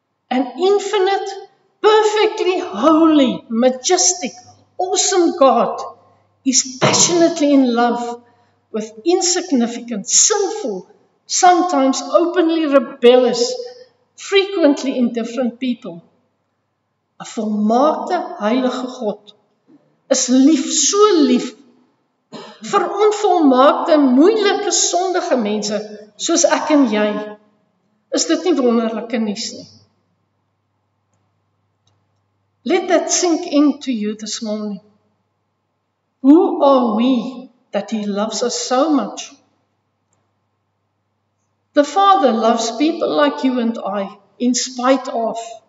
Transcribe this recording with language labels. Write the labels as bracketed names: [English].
[English] An infinite, perfectly holy, majestic, awesome God is passionately in love with insignificant, sinful, sometimes openly rebellious, frequently indifferent people. [Afrikaans] 'n volmaakte, heilige God is lief, so lief, vir onvolmaakte, moeilike, sondige mense, soos ek en jy. Is dit nie wonderlike nuus nie? [English] Let that sink into you this morning. Who are we that He loves us so much? The Father loves people like you and I, in spite of.